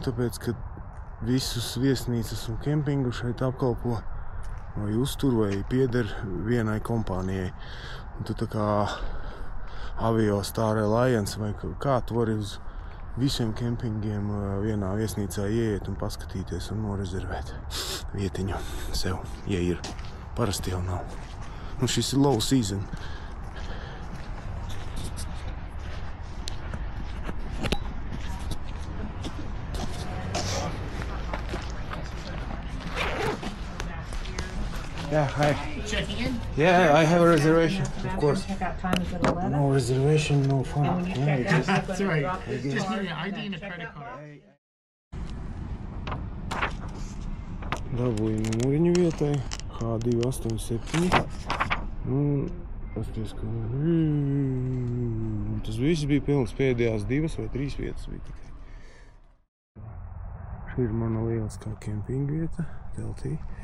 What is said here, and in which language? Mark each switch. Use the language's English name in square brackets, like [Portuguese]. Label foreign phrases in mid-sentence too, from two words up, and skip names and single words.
[Latvian] Tāpēc, ka visus viesnīcas un kempingu šeit apkalpo vai uztur vai pieder vienai kompānijai. Un tu tā kā Avio Star Alliance vai kā tu vari uz visiem kempingiem vienā viesnīcā ieiet un paskatīties un norezervēt vietiņu sev, ja ir. Parasti jau nav. Un šis ir [English] low season. Yeah, hi. Checking in? Yeah, I have a reservation, of course. Checkout time is at 11. No reservation, no fun. And when you Yeah, check out, just- you're That's gonna right. drop your Just card need an ID and and a check credit out. card. [Latvian] Dabūju numuriņu vietai H287. Un pasties, ka tas viss bija pilns, pēdējās 2 vai 3 vietas bija tikai. Šī ir mana lieliskā kempinga vieta, teltī.